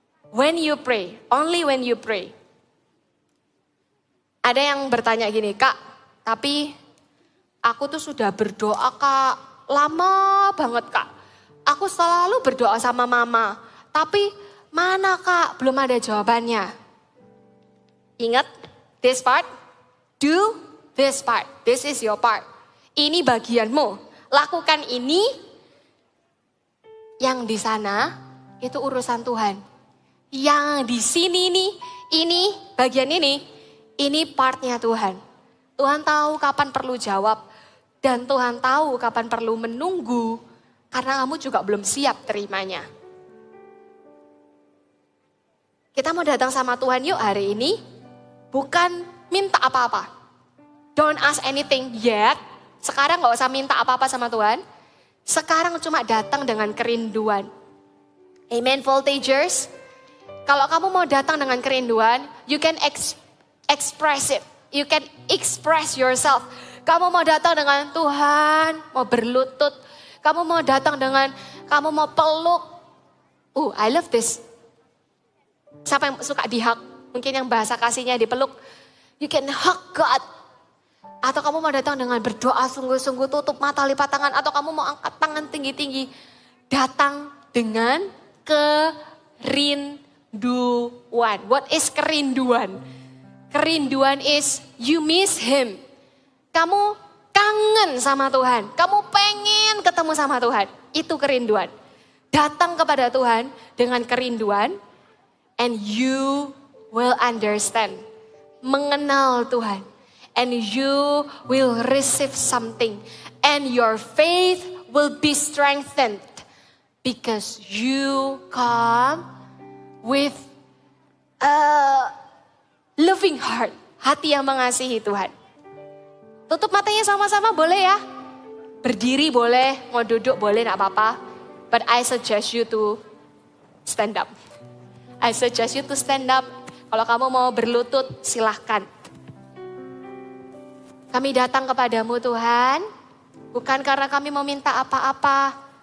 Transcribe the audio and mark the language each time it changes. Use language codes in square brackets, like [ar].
[en] When you pray, only when you pray. [id] Ada yang bertanya gini, Kak, tapi aku tuh sudah berdoa Kak, lama banget Kak. Aku selalu berdoa sama mama, tapi mana Kak, belum ada jawabannya. Ingat [en] this part, do this part, this is your part. [id] Ini bagianmu, lakukan ini, yang di sana itu urusan Tuhan. Yang di sini nih, ini bagian ini partnya Tuhan. Tuhan tahu kapan perlu jawab dan Tuhan tahu kapan perlu menunggu karena kamu juga belum siap terimanya. Kita mau datang sama Tuhan yuk hari ini, bukan minta apa-apa. [en] Don't ask anything yet. [id] Sekarang gak usah minta apa-apa sama Tuhan. Sekarang cuma datang dengan kerinduan. Amen, Voltagers. Kalau kamu mau datang dengan kerinduan, [en] you can express it. You can express yourself. [id] Kamu mau datang dengan Tuhan, mau berlutut. Kamu mau datang dengan, kamu mau peluk. [en] I love this. [id] Siapa yang suka dihug? Mungkin yang bahasa kasihnya dipeluk. [en] You can hug God. [id] Atau kamu mau datang dengan berdoa sungguh-sungguh, tutup mata, lipat tangan. Atau kamu mau angkat tangan tinggi-tinggi. Datang dengan kerinduan. [en] What is kerinduan? Kerinduan is you miss Him. [id] Kamu kangen sama Tuhan. Kamu pengen ketemu sama Tuhan. Itu kerinduan. Datang kepada Tuhan dengan kerinduan. [en] And you will understand. [id] Mengenal Tuhan. [en] And you will receive something. And your faith will be strengthened. Because you come with a loving heart. [id] Hati yang mengasihi Tuhan. Tutup matanya sama-sama boleh ya. Berdiri boleh, mau duduk boleh, gak apa-apa. [en] But I suggest you to stand up. I suggest you to stand up. [id] Kalau kamu mau berlutut, silahkan. Kami datang kepadamu Tuhan, bukan karena kami mau minta apa-apa.